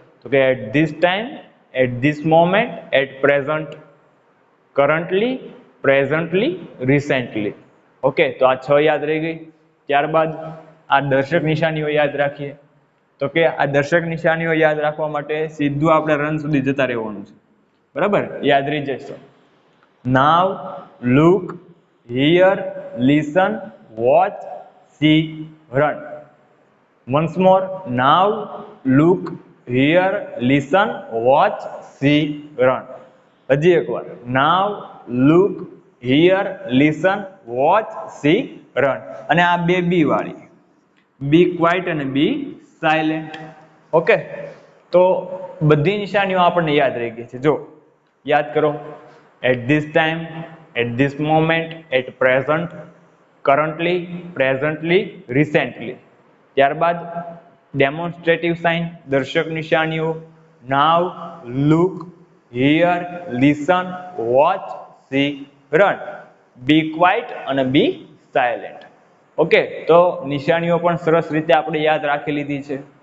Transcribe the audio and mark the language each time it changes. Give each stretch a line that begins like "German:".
Gujarati: તો કે
English: At this time, at this moment, at present, currently, presently, recently.
Gujarati: Okay, તો આ 6 યાદ રહી ગઈ. ત્યારબાદ આ દર્શક નિશાનીઓ યાદ રાખીએ. તો કે આ દર્શક નિશાનીઓ યાદ રાખવા માટે સીધું આપણે રન સુધી જતા રહેવાનું છે. બરાબર, યાદ રહી જશે. નાવ,
English: look, hear, listen, watch, see, run. Once more, now, look, hear, listen, watch, see, run.
Gujarati: હજી એકવાર.
English: Now, look, hear, listen, watch, see, run.
Gujarati: અને આ બે બી વાળી.
English: Be quiet
Gujarati: અને
English: be silent.
Gujarati: ઓકે, તો બધી નિશાનીઓ આપણને યાદ રહી ગઈ છે. જો યાદ કરો,
English: at this time, at this moment, at present, currently, presently, recently.
Gujarati: ત્યારબાદ
English: demonstrative sign,
Gujarati: દર્શક નિશાનીઓ,
English: Now, look, here, listen, watch, see, run. Be quiet
Gujarati: અને
English: Be silent.
Gujarati: ઓકે, તો નિશાનીઓ પણ સરસ રીતે આપણે યાદ રાખી લીધી છે.